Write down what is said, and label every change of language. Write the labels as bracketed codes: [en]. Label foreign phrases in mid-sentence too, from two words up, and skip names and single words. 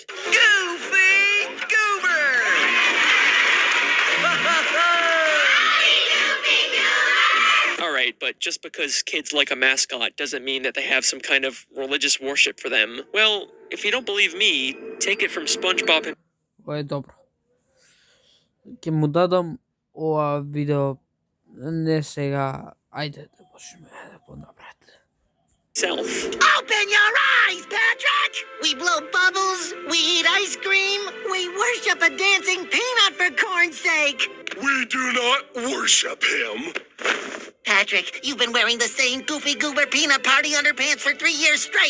[en] Goofy Goober! Alright, but just because kids like a mascot doesn't mean that they have some kind of religious worship for them. Well, if you don't believe me, take it from SpongeBob and [sr] Ovo je dobro. [mk] Ке му дадам ова видео, не сега, ајде да почнеме да понапред. [en] himself. Open your eyes, Patrick! We blow bubbles, we eat ice cream, we worship a dancing peanut for corn's sake! We do not worship him. Patrick, you've been wearing the same Goofy Goober peanut party underpants for 3 years straight!